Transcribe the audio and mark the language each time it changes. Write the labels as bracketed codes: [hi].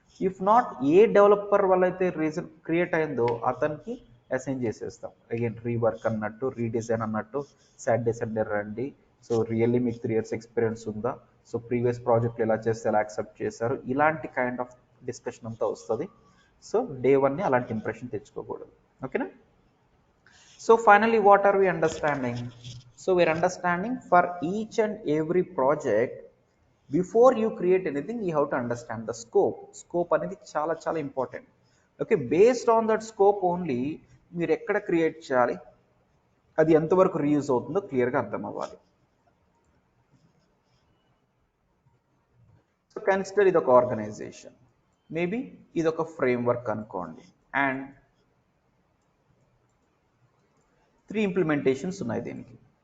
[te] If not, ఏ developer వల్ల అయితే reason create అయిందో అతనికి అసైన్ చేసేస్తాం. అగైన్ రీవర్క్ అన్నట్టు, రీడిజైన్ అన్నట్టు, సాటర్డే సండే రండి, సో రియల్లీ మీకు 3 years ఎక్స్పీరియన్స్ ఉందా, సో ప్రీవియస్ ప్రాజెక్ట్లు ఎలా చేస్తే ఎలా యాక్సెప్ట్ చేశారు, ఇలాంటి కైండ్ ఆఫ్ డిస్కషన్ అంతా వస్తుంది. సో డే 1ని అలాంటి ఇంప్రెషన్ తెచ్చుకోకూడదు. ఓకేనా? [en] So finally, what are we understanding? So we're understanding for each and every project, before you create anything, you have to understand the scope. [te] Scope అనేది చాలా చాలా important. Okay, based on that scope only మీరు ఎక్కడ create చేయాలి, అది ఎంతవరకు reuse అవుతుందో క్లియర్గా అర్థం అవ్వాలి. సో కన్సిడర్ ఇది ఒక ఆర్గనైజేషన్, మేబీ ఇది ఒక ఫ్రేమ్వర్క్ అనుకోండి, అండ్ 3 ఇంప్లిమెంటేషన్స్ ఉన్నాయి దీనికి.